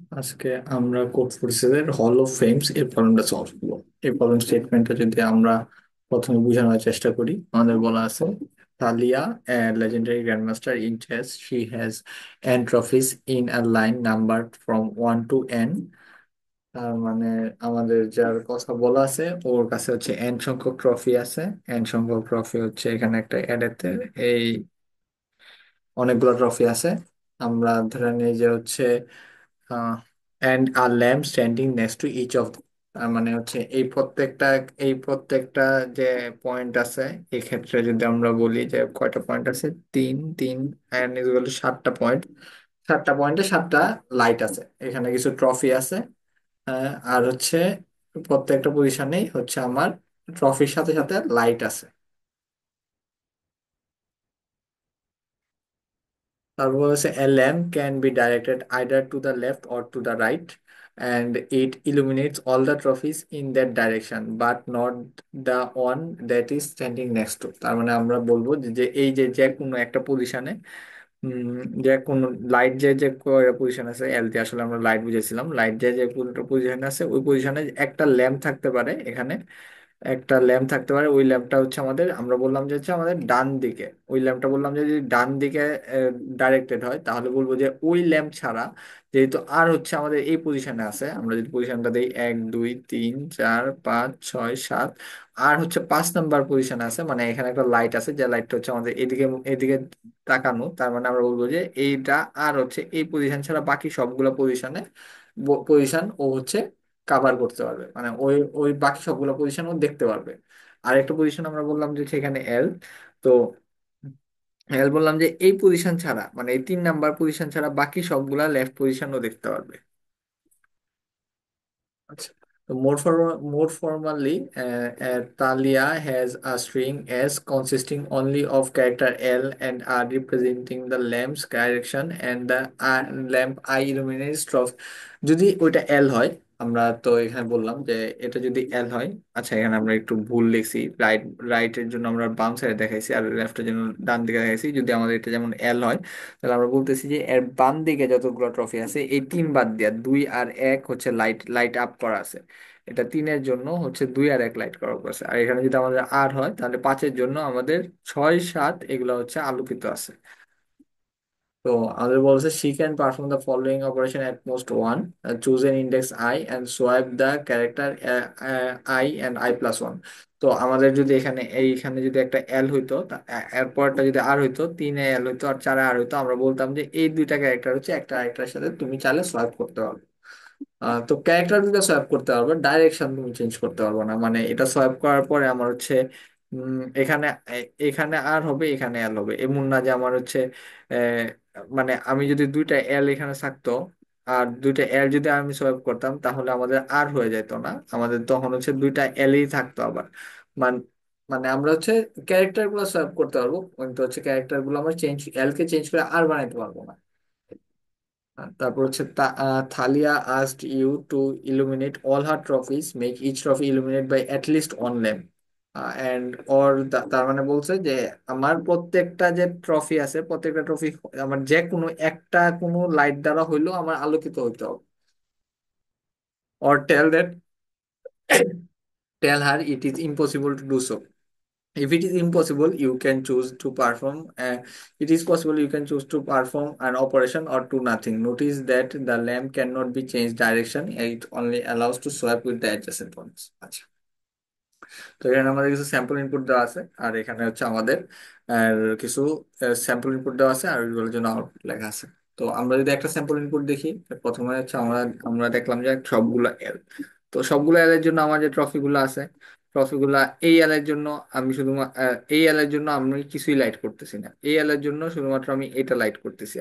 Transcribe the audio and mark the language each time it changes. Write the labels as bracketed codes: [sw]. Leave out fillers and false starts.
[bn] আজকে আমরা কোড ফোর্সের হল অফ ফেমস এই প্রবলেমটা সলভ করবো। এই প্রবলেম স্টেটমেন্টটা যদি আমরা প্রথমে বোঝানোর চেষ্টা করি, আমাদের বলা আছে তালিয়া, [en] a legendary grandmaster in chess. She has n trophies in a line numbered from 1 to n. [bn] তার মানে আমাদের যার কথা বলা আছে ওর কাছে হচ্ছে n সংখ্যক ট্রফি আছে। n সংখ্যক ট্রফি হচ্ছে এখানে একটা অ্যাডেতে এই অনেকগুলো ট্রফি আছে। আমরা ধরে নিই যে হচ্ছে [en] and আর lamp standing next to each of, [bn] তার মানে হচ্ছে এই প্রত্যেকটা যে পয়েন্ট আছে, এই ক্ষেত্রে যদি আমরা বলি যে কয়টা পয়েন্ট আছে, তিন তিন অ্যান্ড ইকুয়াল টু 7টা পয়েন্ট। 7টা পয়েন্টে 7টা লাইট আছে, এখানে কিছু ট্রফি আছে। আর হচ্ছে প্রত্যেকটা পজিশনেই হচ্ছে আমার ট্রফির সাথে সাথে লাইট আছে। তারপর হচ্ছে [en] a lamp can be directed either to the left or to the right, and it illuminates all the trophies in that direction but not the one that is standing next to। [bn] তার মানে আমরা বলবো যে এই যে কোনো একটা পজিশনে, যে কোনো লাইট যে পজিশন আছে, এল দিয়ে আসলে আমরা লাইট বুঝেছিলাম, লাইট যে পজিশন আছে ওই পজিশনে একটা ল্যাম্প থাকতে পারে। এখানে একটা ল্যাম্প থাকতে পারে, ওই ল্যাম্পটা হচ্ছে আমাদের, আমরা বললাম যে হচ্ছে আমাদের ডান দিকে। ওই ল্যাম্পটা বললাম যে যদি ডান দিকে ডাইরেক্টেড হয় তাহলে বলবো যে ওই ল্যাম্প ছাড়া, যেহেতু আর হচ্ছে আমাদের এই পজিশনে আছে, আমরা যদি পজিশনটা দিই 1 2 3 4 5 6 7, আর হচ্ছে 5 নাম্বার পজিশনে আছে, মানে এখানে একটা লাইট আছে যে লাইটটা হচ্ছে আমাদের এদিকে এদিকে তাকানো। তার মানে আমরা বলবো যে এইটা আর হচ্ছে এই পজিশন ছাড়া বাকি সবগুলো পজিশন ও হচ্ছে কাভার করতে পারবে, মানে ওই ওই বাকি সবগুলো পজিশন ও দেখতে পারবে। আর একটা পজিশন আমরা বললাম যে সেখানে এল। তো এল বললাম যে এই পজিশন ছাড়া, মানে এই 3 নাম্বার পজিশন ছাড়া বাকি সবগুলা লেফট পজিশনও দেখতে পারবে। আচ্ছা, তো [en] more formally, Talia has a string S consisting only of character L and R representing the lamp's direction and the lamp I illuminates trophy। [bn] যদি ওইটা L হয়, আমরা তো এখানে বললাম যে এটা যদি L হয়। আচ্ছা, এখানে আমরা একটু ভুল লিখছি, রাইটের জন্য আমরা বাম সাইডে দেখাইছি আর লেফটের জন্য ডান দিকে দেখাইছি। যদি আমাদের এটা যেমন L হয়, তাহলে আমরা বলতেছি যে এর বাম দিকে যতগুলো ট্রফি আছে এই 3 বাদ দিয়া 2 আর 1 হচ্ছে লাইট লাইট আপ করা আছে। এটা 3-এর জন্য হচ্ছে 2 আর 1 লাইট করা আছে। আর এখানে যদি আমাদের আর হয় তাহলে 5-এর জন্য আমাদের 6 7 এগুলো হচ্ছে আলোকিত আছে। তো আমাদের বলছে [en] she can perform the following operation at most one: choose an index I and swipe the character I and I+1। [bn] তো আমাদের যদি এইখানে যদি একটা এল হইতো, এরপরটা যদি আর হইতো, 3-এ এল হইতো আর 4-এ আর হইতো, আমরা বলতাম যে এই দুইটা ক্যারেক্টার হচ্ছে একটা আরেকটার সাথে তুমি চাইলে সোয়াইপ করতে পারবে। তো ক্যারেক্টার দুটো সোয়াইপ করতে পারবে, ডাইরেকশন তুমি চেঞ্জ করতে পারবে না। মানে এটা সোয়াইপ করার পরে আমার হচ্ছে এখানে এখানে আর হবে, এখানে এল হবে, এমন না যে আমার হচ্ছে আহ, মানে আমি যদি দুইটা এল এখানে থাকতো আর দুইটা এল যদি আমি সোয়াইপ করতাম তাহলে আমাদের আর হয়ে যেত না, আমাদের তখন হচ্ছে দুইটা এলই থাকতো আবার। মান মানে আমরা হচ্ছে ক্যারেক্টার গুলো সোয়াইপ করতে পারবো, কিন্তু হচ্ছে ক্যারেক্টার গুলো আমরা চেঞ্জ, এল কে চেঞ্জ করে আর বানাইতে পারবো না। তারপর হচ্ছে থালিয়া [en] asked you to illuminate all her trophies, make each trophy illuminate by at least one lamp, and or [bn] তার মানে বলছে যে আমার প্রত্যেকটা যে ট্রফি আছে, প্রত্যেকটা ট্রফি আমার যে কোনো একটা কোনো লাইট দ্বারা হইলেও আমার আলোকিত হইতে হবে। [en] or tell her it is impossible to do so. If it is impossible, you can choose to perform. It is possible you can choose to perform an operation or do nothing. Notice that the lamp cannot be changed direction. It only allows to swap with the adjacent points. [bn] আচ্ছা, তো এখানে আমাদের কিছু sample input দেওয়া আছে, আর এখানে হচ্ছে আমাদের কিছু স্যাম্পল ইনপুট দেওয়া আছে আর ওইগুলোর জন্য আউটপুট লেখা আছে। তো আমরা যদি একটা স্যাম্পল ইনপুট দেখি, প্রথমে হচ্ছে আমরা আমরা দেখলাম যে সবগুলো এল। তো সবগুলো এল এর জন্য আমার যে ট্রফিগুলো আছে, ট্রফিগুলা এই এল এর জন্য আমি শুধুমাত্র এই এল এর জন্য আমি কিছুই লাইট করতেছি না, এই এল এর জন্য শুধুমাত্র আমি এটা লাইট করতেছি।